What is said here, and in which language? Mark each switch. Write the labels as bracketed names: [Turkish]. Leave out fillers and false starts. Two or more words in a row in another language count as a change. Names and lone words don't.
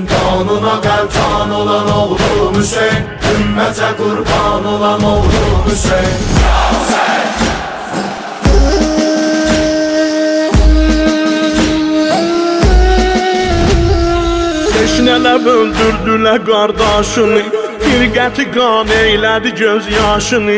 [Turkish] Kanuna gel tan olan oğlum Hüseyin, ümmete kurban olan oğlum Hüseyin. [Azerbaijani] Teşnələr öldürdülər qardaşını, firqəti qan eylədi göz yaşını.